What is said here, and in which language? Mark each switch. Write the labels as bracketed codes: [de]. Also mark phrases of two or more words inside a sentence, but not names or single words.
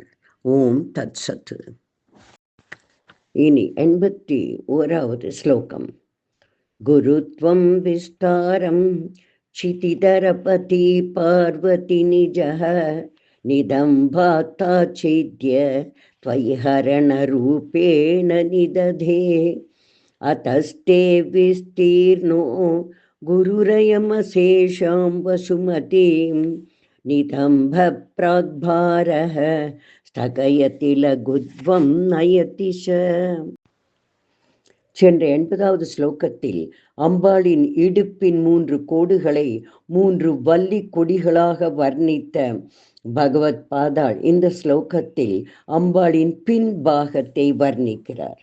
[sa] ओम् तत् सत्. [ta] இனி 81வது ஸ்லோகம். [sa] गुरुत्वं विस्तारं क्षितिधरपति पार्वति निजः नितम्बादाच्छिद्य त्वयि हरणरूपेण निदधे अतस्ते विस्तीर्णो गुरुरयमशेषां वसुमतीं नितम्भ प्राग्भारः स्थगयति लघुत्वं नयति च. [ta] சென்ற 80வது ஸ்லோகத்தில் அம்பாளின் இடுப்பின் 3 கோடுகளை 3 வள்ளி கொடிகளாக வர்ணித்த பகவத் பாதாள் இந்த ஸ்லோகத்தில் அம்பாளின் பின்பாகத்தை வர்ணிக்கிறார்.